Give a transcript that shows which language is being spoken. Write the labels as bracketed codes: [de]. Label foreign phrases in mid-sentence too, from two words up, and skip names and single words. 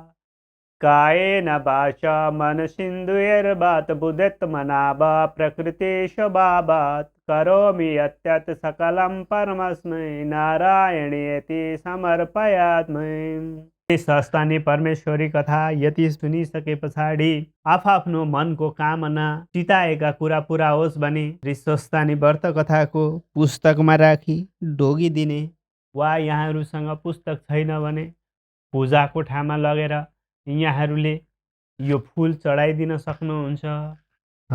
[sa] कायेन वाचा मनसिन्धुर्वात बुद्धित्मनाभ प्रकृतिस्वभावात् करोमि यत् सकलं परमस्मै नारायणेति समर्पयामि। [ne] सस्तानी परमेश्वरी कथा यति सुनिसके पछाडि आफ्नो मनको कामना चिताएका कुरा पुरा होस् भने सस्तानी व्रत कथाको पुस्तकमा राखी ढोगी दिने, वा यहाँहरूसँग पुस्तक छैन भने पूजा कोठामा लगेर यहाँहरूले यो फुल चढाइदिन सक्नुहुन्छ।